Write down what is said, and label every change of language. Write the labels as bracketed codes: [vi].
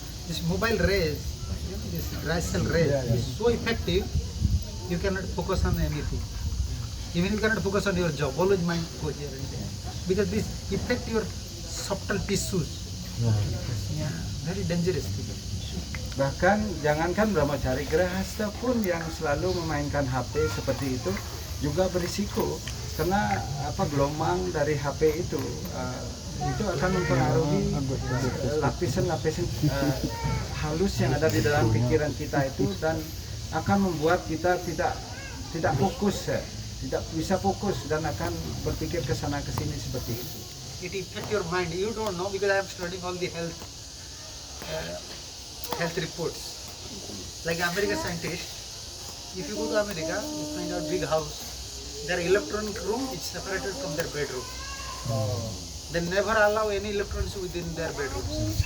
[en] This mobile rays, this dry cell rays is so effective, you cannot focus on anything. Even you cannot focus on your job, always mind goes here and there. Because this affect your subtle tissues. Yeah, very dangerous thing. [id] Bahkan jangankan brahmachari, grahasta pun yang selalu memainkan HP seperti itu juga berisiko, karena gelombang dari HP itu akan mempengaruhi lapisan-lapisan halus yang ada di dalam pikiran kita itu, dan akan membuat kita tidak fokus, tidak bisa fokus, dan akan berpikir ke sana ke sini seperti itu. [en] It affect your mind. You don't know, because I am studying all the health reports. Like American scientists, if you go to America, you find out big house. Their electronic room is separated from their bedroom. They never allow any electronics within their bedrooms.